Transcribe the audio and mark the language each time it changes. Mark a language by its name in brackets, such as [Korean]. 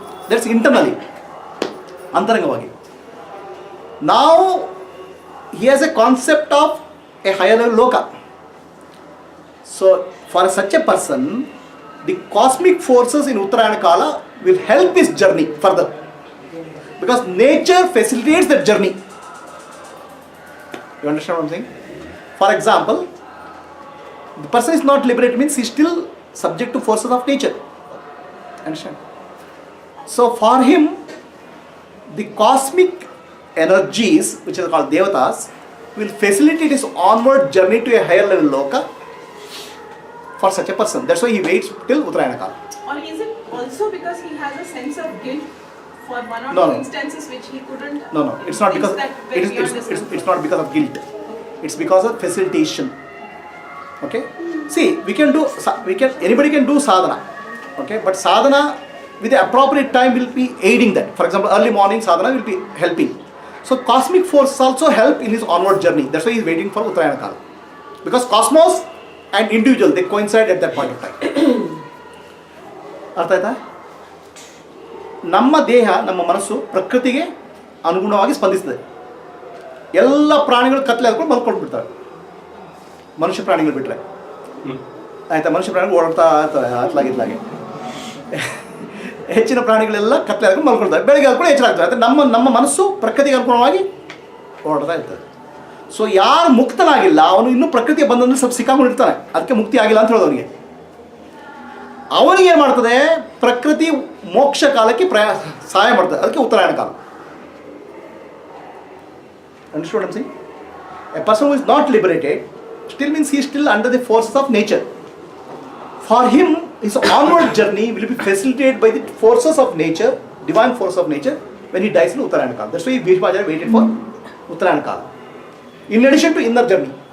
[English] that's internally, [Kannada] ಅಂತರಂಗವಾಗಿ. ನಾವು [English] He has a concept of a higher level loka. So for such a person, the cosmic forces in Uttarayana kala will help his journey further because nature facilitates that journey. You understand what I'm saying? For example, the person is not liberated means he is still subject to forces of nature. Understand? So for him, the cosmic energies, which are called devatas, will facilitate his onward journey to a higher level loka for such a person. That's why he waits till Uttarayana Kala. Or is it also because he has a sense of guilt for one or No, two no. instances which he couldn't? No, it's not because that were beyond his it's not because of guilt. It's because of facilitation. Okay, see, anybody can do sadhana. Okay, but sadhana with the appropriate time will be aiding that. For example, early morning sadhana will be helping. So cosmic forces also help in his onward journey. That's why he is waiting for Uttarayana Kala, because cosmos and individual, they coincide at that point of time. [Kannada] ಅರ್ಥ ಆಯ್ತಾ? ನಮ್ಮ ದೇಹ, ನಮ್ಮ ಮನಸ್ಸು ಪ್ರಕೃತಿಗೆ ಅನುಗುಣವಾಗಿ ಸ್ಪಂದಿಸ್ತದೆ. ಎಲ್ಲ ಪ್ರಾಣಿಗಳು ಕತ್ಲೆ ಹಾಕೊಂಡು ಮಲ್ಕೊಂಡು ಬಿಡ್ತವೆ, ಮನುಷ್ಯ ಪ್ರಾಣಿಗಳು ಬಿಟ್ಟರೆ. ಆಯಿತಾ? ಮನುಷ್ಯ ಪ್ರಾಣಿಗಳು ಓಡಾಡ್ತಾ ಇರ್ತವೆ ಅತ್ಲಾಗಿತ್ಲಾಗೆ. ಹೆಚ್ಚಿನ ಪ್ರಾಣಿಗಳೆಲ್ಲ ಕತ್ಲೆ ಹಾಕೊಂಡು ಮಲ್ಕೊಳ್ತವೆ, ಬೆಳಗ್ಗೆ ಹಾಕೊಂಡು ಎಚ್ಚರಾಗ್ತವೆ. ಆದರೆ ನಮ್ಮ ಮನಸ್ಸು ಪ್ರಕೃತಿಗೆ ಅನುಗುಣವಾಗಿ ಓಡಾಡ್ತಾ ಇರ್ತದೆ. ಸೊ ಯಾರು ಮುಕ್ತನಾಗಿಲ್ಲ ಅವನು ಇನ್ನೂ ಪ್ರಕೃತಿಯ ಬಂಧನದಲ್ಲಿ ಸ್ವಲ್ಪ ಸಿಕ್ಕಾಕೊಂಡಿರ್ತಾನೆ, ಅದಕ್ಕೆ ಮುಕ್ತಿ ಆಗಿಲ್ಲ ಅಂತ ಹೇಳೋದು ಅವನಿಗೆ. ಅವನಿಗೆ ಏನು ಮಾಡ್ತದೆ, ಪ್ರಕೃತಿ ಮೋಕ್ಷ ಕಾಲಕ್ಕೆ ಸಹಾಯ ಮಾಡ್ತದೆ, ಅದಕ್ಕೆ ಉತ್ತರಾಯಣ ಕಾಲ. [English] Understood what I'm saying? A person who is not liberated still means he is still under the forces of nature. For him, his onward journey will be facilitated by the forces of nature, divine force of nature, when he dies in Uttarayana Kala. That's why Bhishmacharya waited for Uttarayana Kala. In addition to inner journey,